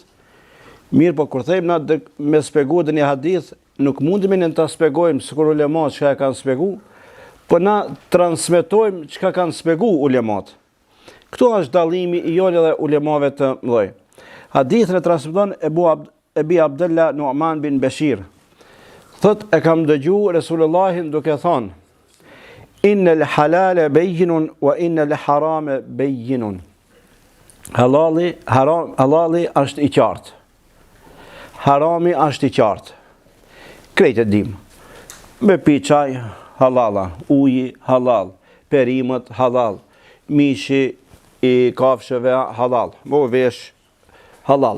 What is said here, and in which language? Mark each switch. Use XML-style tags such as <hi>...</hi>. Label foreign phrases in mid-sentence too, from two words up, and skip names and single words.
<sq>Mirë, po kur thejmë na me shpjegu dhe një hadith, nuk mundemi ne ta shpjegojmë sikur ulemat çka e kanë shpjeguar, po na transmetojmë çka kanë shpjeguar ulemat. Këtu është dallimi i jolë dhe ulemave të mëdhej. Hadithin e transmeton Ebi Abdullah Nu'man bin Bashir. Thot, e kam dëgjuar Resulullahin duke thonë:</sq> <ar>إن الحلال بين وإن الحرام بين.</ar> <sq>Halali është i qartë. Harami është i qartë. Krejt e dim. Me pi çaj halala, uji halal, perimet halal, mishi i kafshëve halal, mo vesh halal.</sq>